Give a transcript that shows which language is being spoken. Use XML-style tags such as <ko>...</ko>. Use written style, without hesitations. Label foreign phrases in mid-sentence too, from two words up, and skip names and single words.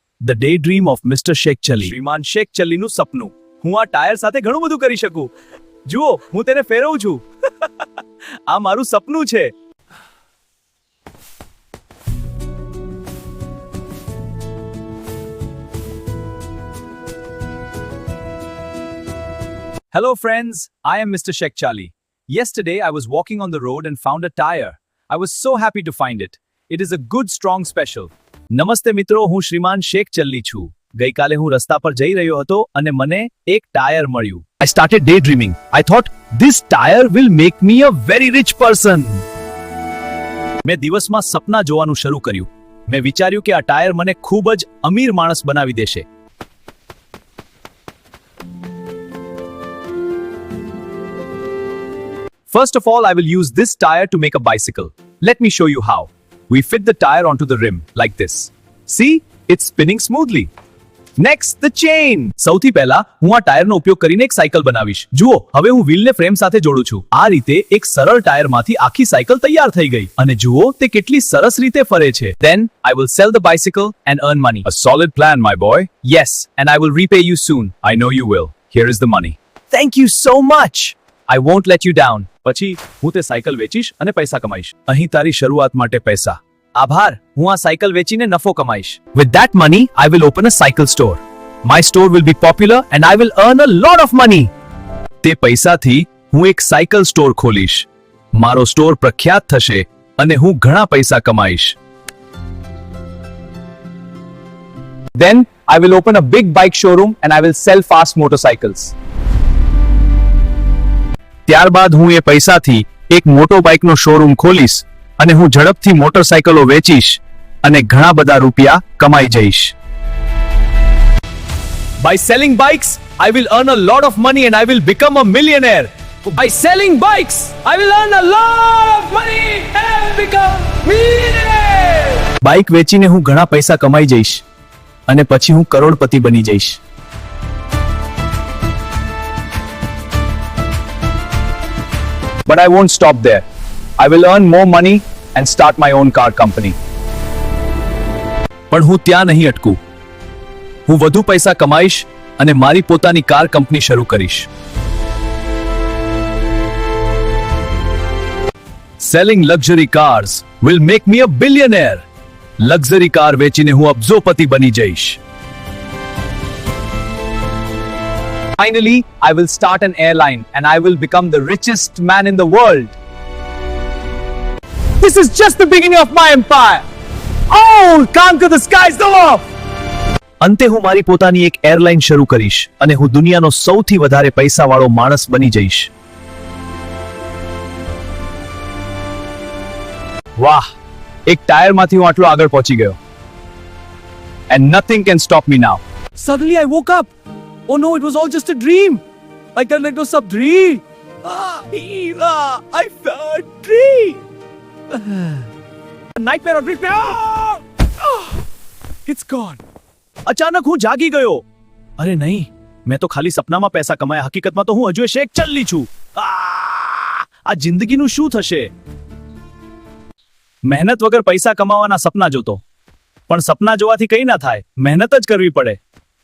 <gu>ધ ડે ડ્રીમ ઓફ મિસ્ટર શેખ ચલી. શ્રીમાન શેખ ચલીનું સપનું. હું આ ટાયર સાથે ઘણું બધું કરી શકું. જુઓ, હું તેને ફેરવું છું. આ મારું સપનું છે.</gu> <en>Hello friends, I am Mr. Sheikh Chali. Yesterday I was walking on the road and found a tire. I was so happy to find it. It is a good strong special.</en> <gu>નમસ્તે મિત્રો, હું શ્રીમાન શેખ ચલ્લી છું. ગઈકાલે હું રસ્તા પર જઈ રહ્યો હતો અને મને એક ટાયર મળ્યું.</gu> <en>I started daydreaming. I thought this tire will make me a very rich person.</en> <gu>મેં દિવસમાં સપના જોવાનું શરૂ કર્યું. મેં વિચાર્યું કે આ ટાયર મને ખૂબ જ અમીર માણસ બનાવી દેશે.</gu> <en>First of all, I will use this tire to make a bicycle. Let me show you how. We fit the tire onto the rim like this. See? It's spinning smoothly. Next, the chain.</en> <gu>સૌથી પહેલા હું આ ટાયરનો ઉપયોગ કરીને એક સાયકલ બનાવીશ. જુઓ, હવે હું વ્હીલને ફ્રેમ સાથે જોડું છું. આ રીતે એક સરળ ટાયરમાંથી આખી સાયકલ તૈયાર થઈ ગઈ. અને જુઓ, તે કેટલી સરસ રીતે ફરે છે.</gu> <en>Then I will sell the bicycle and earn money. A solid plan, my boy. Yes, and I will repay you soon. I know you will. Here is the money. Thank you so much. I won't let you down.</en> <gu>પછી હું તે સાયકલ વેચીશ અને પૈસા કમાઈશ. અહીં તારી શરૂઆત માટે પૈસા. આભાર. હું આ સાયકલ વેચીને નફો કમાઈશ.</gu> <en>With that money, I will open a cycle store. My store will be popular and I will earn a lot of money.</en> <gu>તે પૈસાથી હું એક સાયકલ સ્ટોર ખોલીશ. મારો સ્ટોર પ્રખ્યાત થશે અને હું ઘણા પૈસા કમાઈશ.</gu> <en>Then I will open a big bike showroom and I will sell fast motorcycles.</en> <gu>ત્યારબાદ હું એ પૈસાથી એક મોટો બાઇકનો શોરૂમ ખોલીશ અને હું ઝડપથી મોટરસાયકલો વેચીશ અને ઘણા બધા રૂપિયા કમાઈ જઈશ.</gu> <en>By selling bikes, I will earn a lot of money and I will become a millionaire. By selling bikes, I will earn a lot of money and I will become millionaire.</en> <gu>બાઇક વેચીને હું ઘણા પૈસા કમાઈ જઈશ અને પછી હું કરોડપતિ બની જઈશ.</gu> <en>But I won't stop there. I will earn more money and start my own car company.</en> <gu>પણ હું ત્યાં નહીં અટકું. હું વધુ પૈસા કમાઈશ અને મારી પોતાની કાર કંપની શરૂ કરીશ.</gu> <en>Selling luxury cars will make me a billionaire.</en> <gu>લક્ઝરી કાર વેચીને હું અબજોપતિ બની જઈશ.</gu> <en>Finally, I will start an airline and I will become the richest man in the world. This is just the beginning of my empire. Oh, conquer the skies above.</en> <gu>અંતે હું મારી પોતાની એક એરલાઇન શરૂ કરીશ અને હું દુનિયાનો સૌથી વધારે પૈસાવાળો માણસ બની જઈશ. વાહ, એક ટાયરમાંથી હું આટલો આગળ પહોંચી ગયો.</gu> <en>And nothing can stop me now. Suddenly I woke up. Oh no, it was all just a dream. Like it was some dream. I fell a dream. Nightmare or dream. It's gone.</en> <gu>અચાનક હું જાગી ગયો. અરે નહીં, મેં તો ખાલી સપનામાં પૈસા કમાયા. હકીકતમાં તો હું હજુ શેખ ચલ્લી છું. આ જિંદગીનું શું થશે? મહેનત વગર પૈસા કમાવાના સપના જોતો. પણ સપના જોવાથી કંઈ ના થાય. મહેનત જ કરવી પડે.</gu>